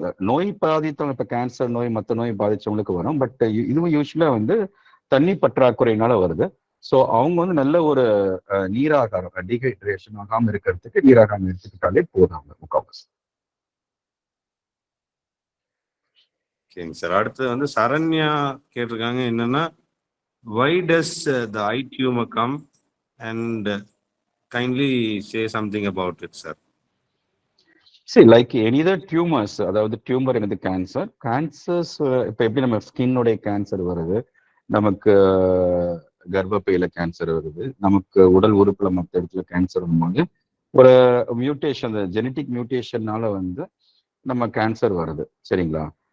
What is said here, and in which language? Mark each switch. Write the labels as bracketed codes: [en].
[ta] நோய் பாதித்தவங்க, இப்ப கேன்சர் நோய் மற்ற நோய் பாதிச்சவங்களுக்கு வரும். பட் இதுவும் யூஸ்வலா வந்து தண்ணி பற்றாக்குறையினால வருது. ஸோ அவங்க வந்து நல்ல ஒரு நீராகாரம், டீஹைட்ரேஷன் ஆகாம இருக்கிறதுக்கு நீராகாரம் எடுத்துக்கிட்டாலே போதாங்க முக்கால்வாசி. ஓகேங்க சார். அடுத்து வந்து சரண்யா கேட்டிருக்காங்க என்னன்னா, [en] why does the eye tumor come and kindly say something about it, sir. [ta] சரி, லைக் எனிதர் டியூமர்ஸ், அதாவது டியூமர் என்னது கேன்சர்ஸ். இப்போ எப்படி நம்ம ஸ்கின்னுடைய கேன்சர் வருது, நமக்கு கர்ப்பப்பையில கேன்சர் வருது, நமக்கு உடல் உறுப்புல மற்ற இடத்துல கேன்சர் வரும்போது ஒரு மியூட்டேஷன், ஜெனட்டிக் மியூட்டேஷன்னால வந்து நம்ம கேன்சர் வருது. சரிங்களா?